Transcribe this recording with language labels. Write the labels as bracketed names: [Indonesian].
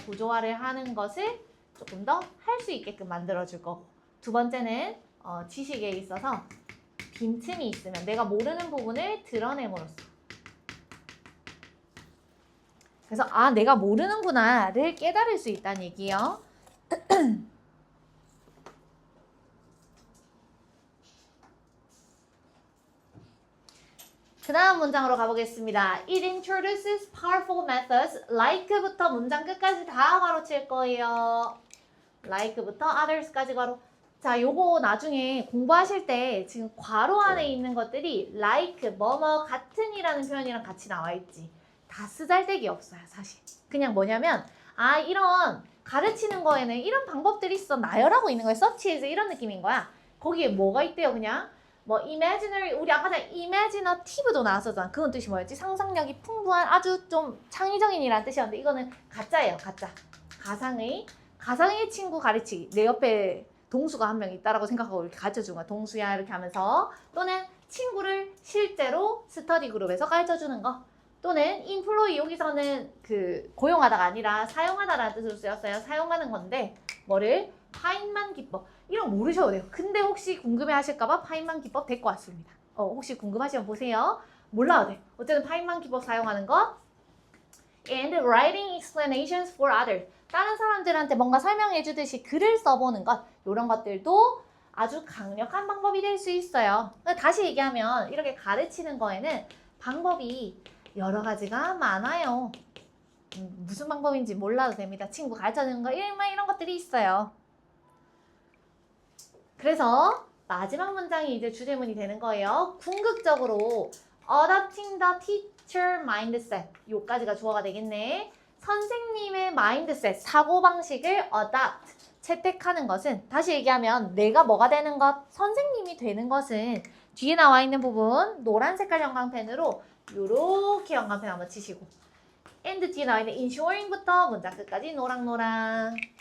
[Korean] 구조화를 하는 것을 조금 더 할 수 있게끔 만들어줄 거고 두 번째는 지식에 있어서 빈틈이 있으면 내가 모르는 부분을 드러냄으로써 그래서 내가 모르는구나를 깨달을 수 있다는 얘기예요. 그 다음 문장으로 가보겠습니다. [English] It introduces powerful methods. [Korean] like부터 문장 끝까지 다 가로칠 거예요. like부터 others까지 가로. 자, 요거 나중에 공부하실 때 지금 괄호 안에 있는 것들이 like, 뭐뭐 같은이라는 표현이랑 같이 나와 있지. 다 쓰잘데기 없어요, 사실. 그냥 뭐냐면 이런 가르치는 거에는 이런 방법들이 있어. 나열하고 있는 거예요. 서치에서 이런 느낌인 거야. 거기에 뭐가 있대요, 그냥. 뭐 imaginary, 우리 아까 전에 imaginative도 나왔었잖아. 그건 뜻이 뭐였지? 상상력이 풍부한 아주 좀 창의적인이라는 뜻이었는데 이거는 가짜예요, 가짜. 가상의 친구 가르치기. 내 옆에 동수가 한 명 있다라고 생각하고 이렇게 가르쳐주는 거야. 동수야 이렇게 하면서. 또는 친구를 실제로 스터디 그룹에서 가르쳐주는 거. 또는 employee, 여기서는 그 고용하다가 아니라 사용하다라는 뜻으로 쓰였어요. 사용하는 건데 뭐를? 파인만 기법. 이런 거 모르셔도 돼요. 근데 혹시 궁금해 하실까봐 파인만 기법 데리고 왔습니다. 혹시 궁금하시면 보세요. 몰라도 돼. 어쨌든 파인만 기법 사용하는 거. [English] And writing explanations for others. [Korean] 다른 사람들한테 뭔가 설명해 주듯이 글을 써보는 것. 이런 것들도 아주 강력한 방법이 될 수 있어요. 다시 얘기하면 이렇게 가르치는 거에는 방법이 여러 가지가 많아요. 무슨 방법인지 몰라도 됩니다. 친구 가르쳐주는 거 이런 것들이 있어요. 그래서 마지막 문장이 이제 주제문이 되는 거예요. [English] 궁극적으로 adopting the teacher mindset. [Korean] 요까지가 주어가 되겠네. 선생님의 mindset, 사고방식을 adopt, 채택하는 것은 다시 얘기하면 내가 뭐가 되는 것, 선생님이 되는 것은 뒤에 나와 있는 부분 노란 색깔 형광펜으로 요렇게 형광펜 한번 치시고 and 뒤에 나와 있는 ensuring부터 문장 끝까지 노랑노랑.